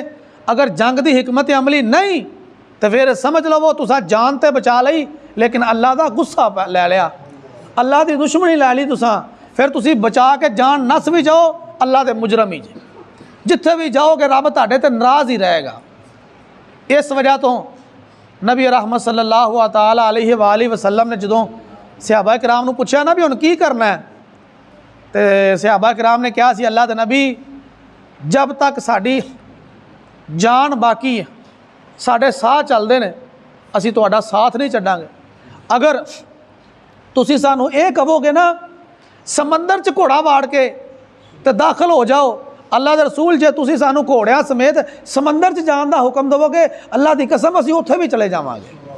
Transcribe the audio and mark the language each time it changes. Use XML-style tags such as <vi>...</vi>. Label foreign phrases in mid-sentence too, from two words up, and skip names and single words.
<pa>اگر جنگ کی حکمت عملی نہیں تو پھر سمجھ لوو تسا جان تو بچا لی لیکن اللہ کا غصہ لے لیا، اللہ کی دشمنی لے لی تسا، پھر تسی بچا کے جان نس بھی جاؤ اللہ کے مجرم ہی جے. جتھے بھی جاؤ گے رب تہاڈے تے ناراض ہی رہے گا۔ اس وجہ تو نبی رحمت</pa> <ar>صلى الله تعالى عليه وسلم</ar> <pa>نے جدوں صحابہ کرام نوں پچھیا نا بھی ہن کی کرنا ہے تو صحابہ کرام نے کہا سی اللہ دے نبی جب تک ساڈی جان باقی ہے، ساڈے ساہ چلتے ہیں، اسی تہاڈا ساتھ نہیں چھڈاں گے. اگر تسی سانوں یہ کہو گے نا سمندر چ گھوڑا واڑ کے تو داخل ہو جاؤ، اللہ دے رسول جے تسی سانوں گھوڑیاں سمیت سمندر چ جان کا حکم دو گے اللہ کی قسم اسی اتھے بھی چلے جاواں گے.</pa>